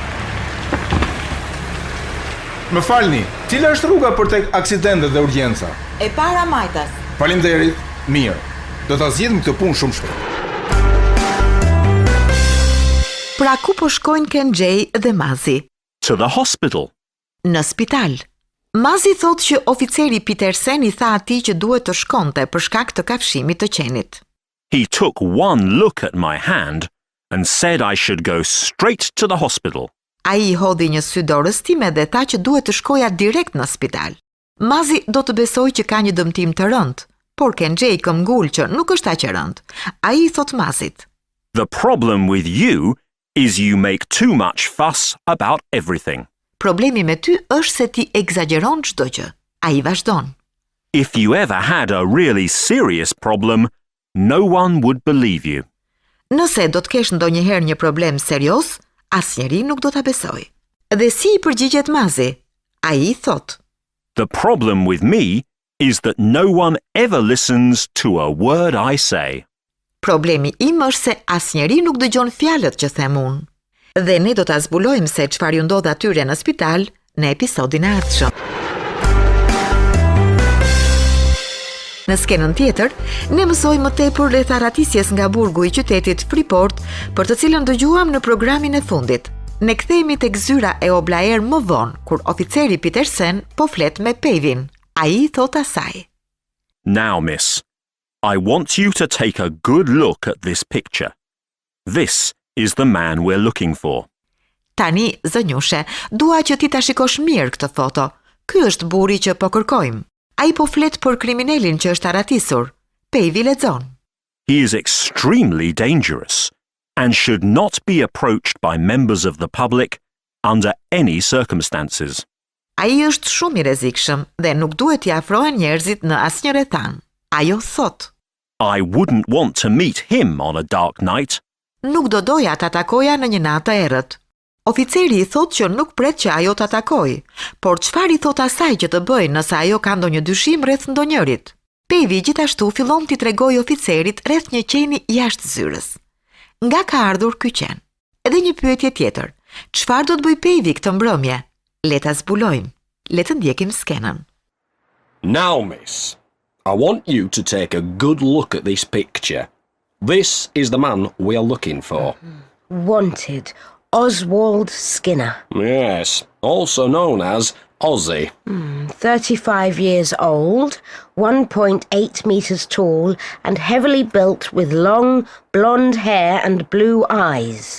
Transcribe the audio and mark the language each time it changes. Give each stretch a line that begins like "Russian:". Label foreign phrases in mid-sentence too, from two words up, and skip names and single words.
Albanian: Më falni, cila është rruga për tek aksidentet dhe urgjenca? E para majtas. Faleminderit. Mirë. Do ta zgjidhim këtë punë shumë shpejt. Pra ku po shkojnë Kenjay dhe Mazi?
English: To the hospital.
Albanian: Në spital. Mazi thot që oficeri Peterson i tha atij që duhet të shkonte për shkak të kafshimit të qenit.
English: He took one look at my hand and said I should go straight to the hospital.
Albanian: Ai i hodhi një sy dorës time dhe tha që duhet të shkoja direkt në spital. Mazi do të besoj që ka një dëmtim të rëndë, por Kenjay këmbgul që nuk është aq e rëndë. Ai i thot Mazit:
English: The problem with you is you make too much fuss about everything.
Albanian: Problemi me ty është se ti egzageron çdo gjë. Ai vazhdon:
English: If you ever had a really serious problem, no one would believe you.
Albanian: Nëse do të kesh ndonjëherë një problem serioz, asnjëri nuk do ta besojë. Dhe si i përgjigjet Mazi? Ai i thot:
English: The problem with me is that no one ever listens to a word I say.
Albanian: Problemi im është se asnjëri nuk dëgjon fjalët që them unë. Dhe ne do ta zbulojmë se çfarë ju ndodh atyre në spital në episodin e ardhshëm. Në skenën tjetër, ne mësojmë më tepër rreth arratisjes nga burgu i qytetit Freeport, për të cilën dëgjuam në programin e fundit. Ne kthehemi tek zyra e Oblaer më vonë, kur oficeri Peterson po flet me Pavin. Ai thot asaj:
English: Now, miss, I want you to take a good look at this picture. This is the man we're looking for.
Albanian: Tani, zënjushe, dua që ti ta shikosh mirë këtë foto. Ky është burri që po kërkojmë. Ai po flet për kriminalin që është arratisur. Pavi lexon:
English: He is extremely dangerous and should not be approached by members of the public under any circumstances.
Albanian: Ai është shumë i rrezikshëm dhe nuk duhet t'i afrohen njerëzit në asnjë rrethan. Ajo thot:
English: I wouldn't want to meet him on a dark night.
Albanian: Nuk do doja ta takoja në një natë të errët. Oficeri i thot që nuk pret që ajo ta takojë, por çfarë i thot asaj që të bëjë nëse ajo ka ndonjë dyshim rreth ndonjërit? Pavi gjithashtu fillon t'i tregojë oficerit rreth një qeni jashtë zyrës. Nga ka ardhur ky qen? Edhe një pyetje tjetër: çfarë do të bëj Pavi këtë mbrëmje? Le ta zbulojmë. Le të ndjekim skenën.
English: Now, miss, I want you to take a good look at this picture. This is the man we are looking for. Wanted, Oswald Skinner. Yes, also known as Ozzy. 35 years old, 1.8 meters tall, and heavily built with long, blonde hair and blue eyes.